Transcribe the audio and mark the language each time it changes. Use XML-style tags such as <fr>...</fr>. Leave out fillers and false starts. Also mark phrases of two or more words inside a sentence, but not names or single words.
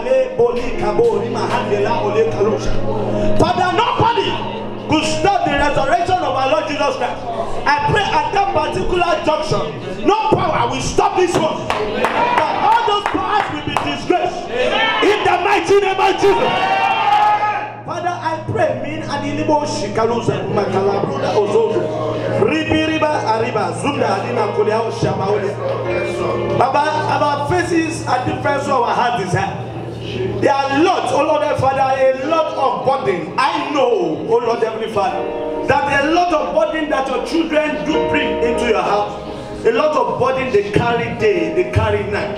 <en>Father, nobody could stop the resurrection of our Lord Jesus Christ. I pray at that particular junction, no power will stop this one. But all those powers will be disgraced in the mighty name of Jesus. Father, I pray, mean and ilibo shikaluza makalabruda ozozo ribiriba ariba zunda adina kulia shamaule. Baba, our faces are different, so our heart is high. There are lots, oh Lord Father, a lot of burden. I know, oh Lord Heavenly Father, that a lot of burden that your children do bring into your house. A lot of burden they carry day, they carry night.</en>